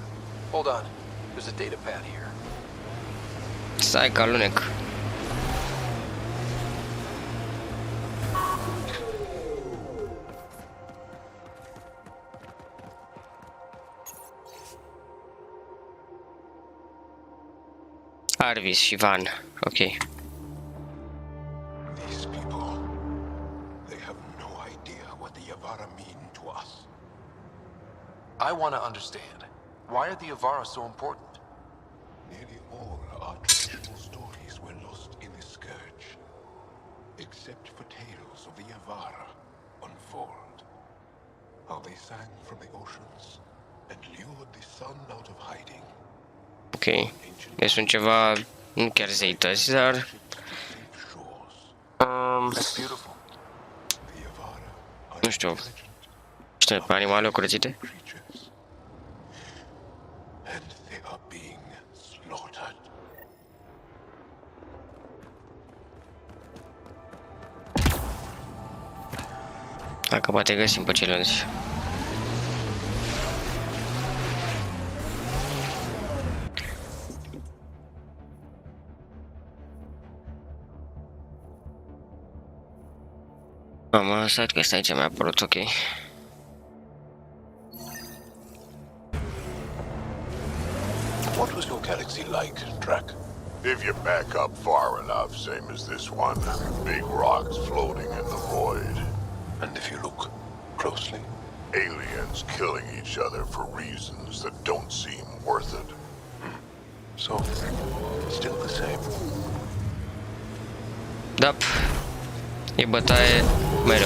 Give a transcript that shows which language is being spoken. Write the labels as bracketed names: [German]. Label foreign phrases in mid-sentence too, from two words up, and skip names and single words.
[English] Hold on. There's a data pad here. [Romanian] Stai că alunec. Arvis și Van. Ok. [English] These people, they have no idea what the Yavara mean to us. I want to understand. Why are the Yavara so important? Nearly all our traditional stories were lost in the Scourge, except for tales of the Yavara unfold. How they sang from the oceans and lured the sun out of hiding. [Romanian] Ok. Deci sunt ceva, nu chiar zeități, dar... [English] That's beautiful. The Yavara are [Romanian] nu știu. Știu, pe animale curățite? [English] creatures, and they are being slaughtered. [Romanian] Dacă poate găsim pe ceilalți. Am lăsat că stai ce mi-a apărut, ok. [English] What was your galaxy like, Drac? If you back up far enough, same as this one, big rocks floating in the void. And if you look closely, Aliens killing each other for reasons that don't seem worth it. so still the same. [Romanian] Da. E bătaie mereu.